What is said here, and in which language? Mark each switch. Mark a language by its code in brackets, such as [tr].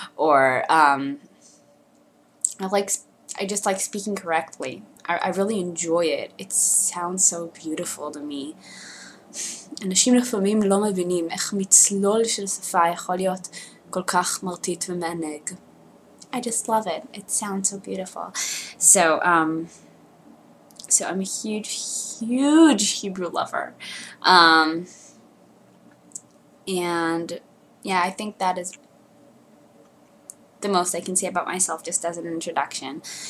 [en] Or I just like speaking correctly. I really enjoy it. It sounds so beautiful to me. [he] אנשים לפעמים לא מבינים איך מצלול של שפה יכול להיות כל כך מרטיט ומענג. [en] I just love it. It sounds so beautiful. So I'm a huge Hebrew lover. And yeah, I think that is the most I can say about myself just as an introduction.